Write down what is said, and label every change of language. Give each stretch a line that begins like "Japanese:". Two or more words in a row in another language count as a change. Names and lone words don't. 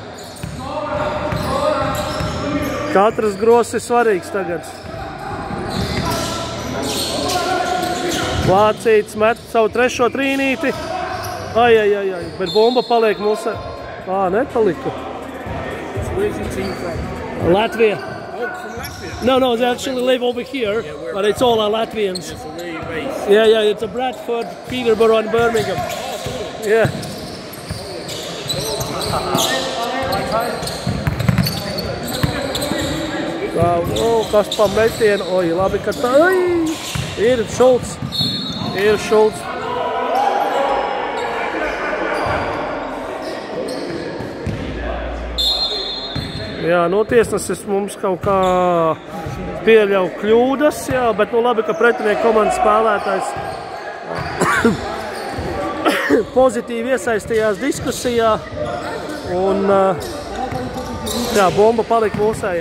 Latvian: Katrs gross ir svarīgs tagad. Vācīts met savu trešo trīnīti. Ai. Bet bumba paliek mūsu... nepalika. Latvija.
English: No, they actually live over here, but it's all our Latvians. Yeah, it's a Bradford, Peterborough and Birmingham. Yeah.
Latvian: Kas pa metienu? Oi, labi, ka tā... Ir Šulcs. Jā, nu tiesnesis mums kaut kā pieļauj kļūdas, jā, bet nu labi, ka pretinieku komandas spēlētājs pozitīvi iesaistījās diskusijā un jā, bumba palika mūsējiem.